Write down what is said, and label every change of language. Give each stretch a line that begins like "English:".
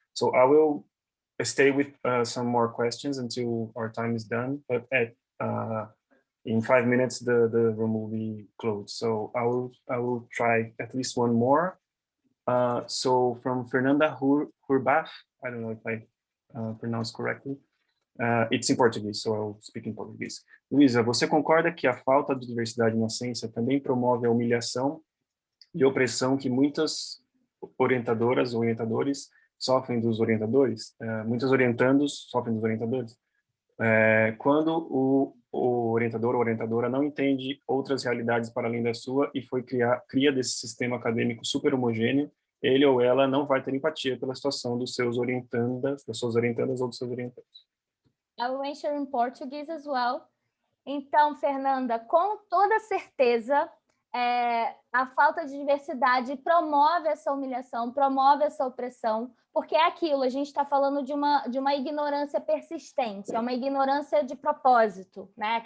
English: So I will stay with some more questions until our time is done, but in 5 minutes, the room will be closed. So I will try at least one more. So from Fernanda Hurbach, I don't know if I pronounce correctly. It's in Portuguese, so I'll speak in Portuguese.
Portuguese: Luisa, você concorda que a falta de diversidade na ciência também promove a humilhação e opressão que muitas orientadoras ou orientadores sofrem dos orientadores? Muitos orientandos sofrem dos orientadores? Quando o orientador ou orientadora não entende outras realidades para além da sua e cria desse sistema acadêmico super homogêneo, ele ou ela não vai ter empatia pela situação dos seus orientandas, das suas orientandas ou dos seus orientandos.
English: I will answer in Portuguese as well.
Portuguese: Então, Fernanda, com toda certeza, a falta de diversidade promove essa humilhação, promove essa opressão, porque é aquilo, a gente está falando de uma ignorância persistente, é uma ignorância de propósito, né?